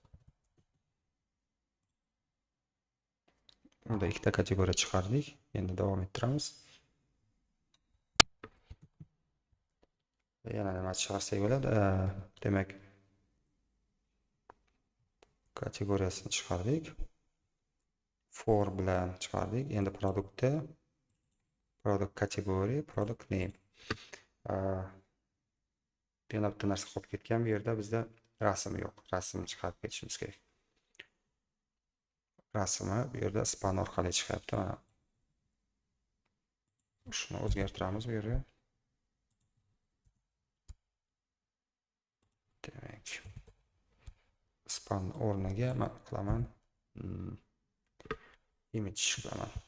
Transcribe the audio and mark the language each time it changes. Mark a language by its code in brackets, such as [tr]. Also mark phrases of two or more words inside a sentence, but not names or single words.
[uz] Bunda ikkita kategoriya chiqardik. Endi davom ettiramiz. Yana nima chiqarsak bo'ladi? Demak, kategoriyasini chiqardik. For bilan chiqardik. Endi [en] product category, product name. [uz] Yana bitta narsa qolib ketgan. Bu yerda bizda rasm yo'q. Rasmni chiqarib ketishimiz kerak. Rasmi bu yerda span orqali chiqyapti. Mana shuni o'zgartiramiz bu yerga. Demak, span o'rniga men qilaman image qilaman.